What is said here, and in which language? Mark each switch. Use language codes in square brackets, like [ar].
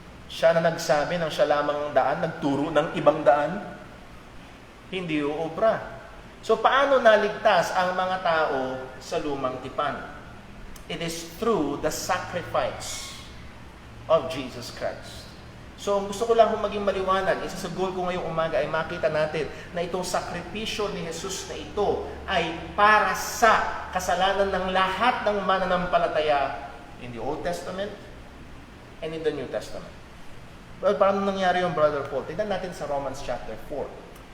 [tl] Siya na nagsabi ng siya lamang ang daan, nagturo ng ibang daan? Hindi uobra. So, paano naligtas ang mga tao sa lumang tipan? [en] It is through the sacrifice of Jesus Christ. [tl] So, gusto ko lang maging maliwanag. Isa sa goal ko ngayong umaga ay makita natin na itong sakripisyo ni Jesus na ito ay para sa kasalanan ng lahat ng mananampalataya [en] in the Old Testament and in the New Testament. [tl] Well, paano nangyari yung Brother Paul? Tignan natin sa Romans chapter 4.